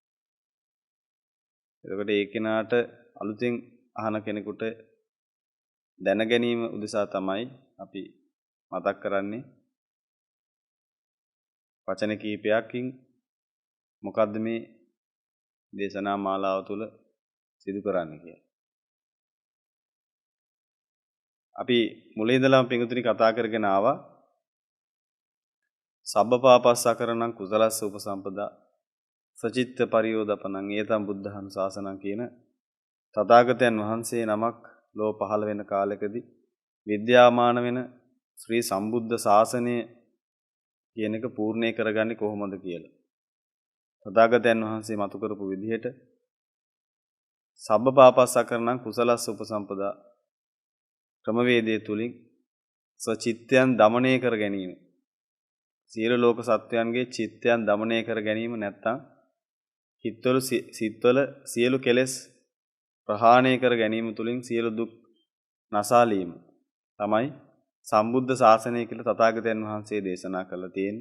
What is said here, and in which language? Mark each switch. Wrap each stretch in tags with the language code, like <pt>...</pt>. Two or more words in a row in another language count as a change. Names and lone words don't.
<si>එතකොට ඒ කෙනාට අලුතෙන් අහන කෙනෙකුට දැන ගැනීම උදෙසා තමයි අපි මතක් කරන්නේ වචන කීපයකින් මොකද්ද මේ දේශනා මාලාව තුළ සිදු කරන්නේ කියලා. අපි මුලින් ඉඳලාම පින්තුනි කතා කරගෙන ආවා</si> <pi>සබ්බපාපස්සකරණං කුසලස්ස උපසම්පදා සචිත්ත පරියෝදපනං ඒතම් බුද්ධහං ශාසනං</pi> <si>කියන තථාගතයන් වහන්සේ නමක් ලෝ පහළ වෙන කාලෙකදී විද්‍යාමාන වෙන ශ්‍රී සම්බුද්ධ ශාසනය කියන එක පූර්ණේ කරගන්නේ කොහොමද කියලා. තථාගතයන් වහන්සේ මතු කරපු විදිහට</si> <pi>සබ්බපාපස්සකරණං කුසලස්ස උපසම්පදා</pi> <si>ක්‍රමවේදයේ තුලින් සචිත්තයන් දමණය කර ගැනීම, සියලු ලෝක සත්වයන්ගේ චිත්තයන් දමණය කර ගැනීම නැත්නම් සිත්වල සියලු කෙලෙස් ප්‍රහාණය කර ගැනීම තුලින් සියලු දුක් නසාලීම තමයි සම්බුද්ධ ශාසනය කියලා තථාගතයන් වහන්සේ දේශනා කළා තියෙන්නේ.</si>